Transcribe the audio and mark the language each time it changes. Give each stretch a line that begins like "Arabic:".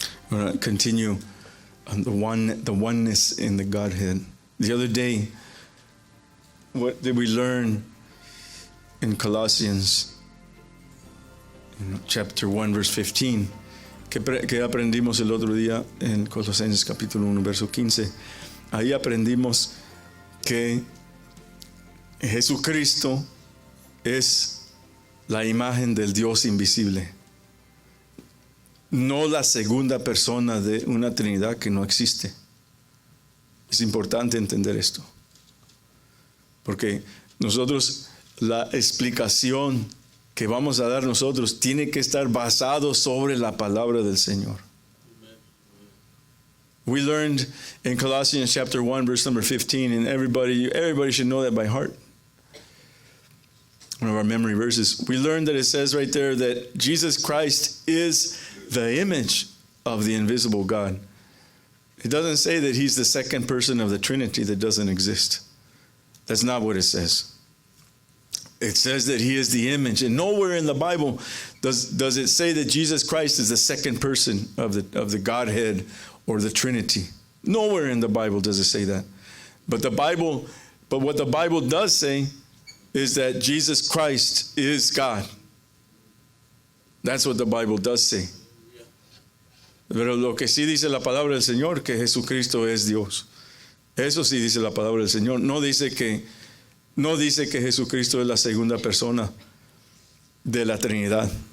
English: We're going to continue on the oneness in the Godhead. The other day, what did we learn in Colossians, chapter 1, verse 15?
Spanish: ¿Qué aprendimos el otro día en Colosenses capítulo 1, verso 15? Ahí aprendimos que Jesucristo es la imagen del Dios invisible, no la segunda persona de una Trinidad que no existe. Es importante entender esto, porque nosotros, la explicación que vamos a dar nosotros tiene que estar basado sobre la palabra del Señor.
English: We learned in Colossians chapter 1, verse number 15, and everybody should know that by heart. One of our memory verses. We learned that it says right there that Jesus Christ is the image of the invisible God. It doesn't say that he's the second person of the Trinity that doesn't exist. That's not what it says. It says that he is the image, and nowhere in the Bible does it say that Jesus Christ is the second person of the Godhead or the Trinity. Nowhere in the Bible does it say that. But what the Bible does say is that Jesus Christ is God. That's what the Bible does say.
Spanish: Pero lo que sí dice la palabra del Señor, que Jesucristo es Dios. Eso sí dice la palabra del Señor. No dice que Jesucristo es la segunda persona de la Trinidad.